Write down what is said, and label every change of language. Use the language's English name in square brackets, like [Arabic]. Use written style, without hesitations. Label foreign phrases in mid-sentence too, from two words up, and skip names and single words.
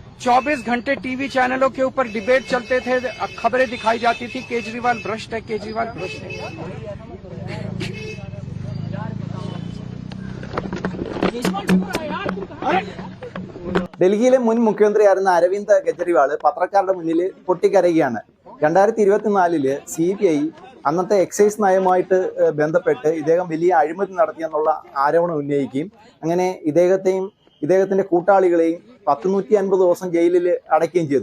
[Hindi] 24 घंटे टीवी चैनलों के ऊपर डिबेट चलते थे, खबरें दिखाई जाती थी केजरीवाल भ्रष्ट है, केजरीवाल भ्रष्ट है। [Malayalam] ഡൽഹിയിലെ മുൻ മുഖ്യമന്ത്രിയായിരുന്ന അരവിന്ദ് കെജ്രിവാൾ പത്രക്കാരുടെ മുന്നിൽ പൊട്ടിക്കരയുകയാണ്. 2024 CBI അന്നത്തെ എക്സൈസ് നയവുമായിട്ട് ബന്ധപ്പെട്ട് ഇദ്ദേഹം വലിയ അഴിമതി നടത്തിയെന്നുള്ള ആരോപണം ഉന്നയിക്കുകയും അങ്ങനെ ഇദ്ദേഹത്തിന്റെ കൂട്ടാളികളെയും 150 ദിവസം ജയിലിൽ അടയ്ക്കുകയും ചെയ്തു.